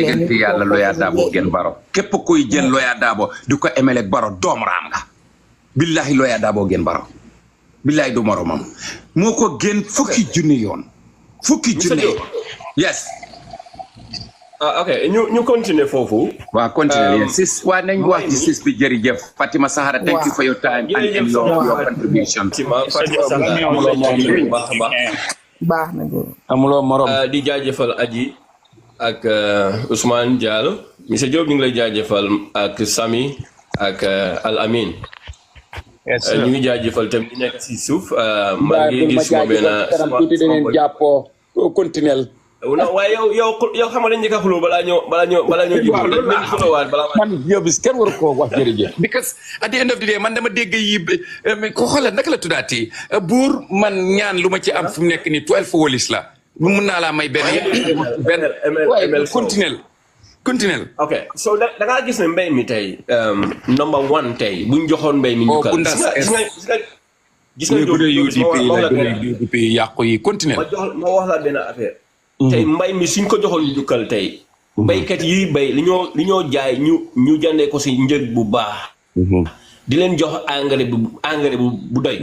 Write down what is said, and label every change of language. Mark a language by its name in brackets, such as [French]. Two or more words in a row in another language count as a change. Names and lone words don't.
[Wolof] ñu diggante yàlla Lawyer Darboe gen Barrow képp kuy jël Lawyer Darboe di ko emele ak Barrow doom raam nga billahi Lawyer Darboe gen Barrow billahi du moromam moo ko gën fukki junni yoon yes ok ñu continuer foofu waaw continuer sis waa nañ wax ci sis bi jërëjëf Fatima Sahara [English] thank you for your time and your contribution [Wolof] baax na amuloo morom di jaajëfal Aji ak Ousmane Diallo monsieur Diop ñu ngi lay jaajëfal ak Sami ak Al Amin ñu ngi jaajëfal tam ñu nekk si suuf maa ngi gis ma benn tuuti dinañ jàppoo continuel waaye yow xam nga dañ njëkk a xuloo balaa ñoo ji man Jobies kenn waru koo wax jërëjëf because [English] at the end of the day [Wolof] man dama dégg yi ko xoolal naka la tuddaati buur man ñaan lu ma ci am fi mu nekk ni 12 wolis la mun naa laa may benn continuel ok so da ngaa gis ne mbéy mi tey [English] number one [Wolof] tey buñ joxoon mbéy mi ñu gis nga UDP yàqu yi continuel ma wax la benn affaire tey mbay mi suñ ko joxoon jukkal tey baykat yi bay li ñoo jaay ñu jàndee ko si njëg bu baax di leen jox engrais bu doy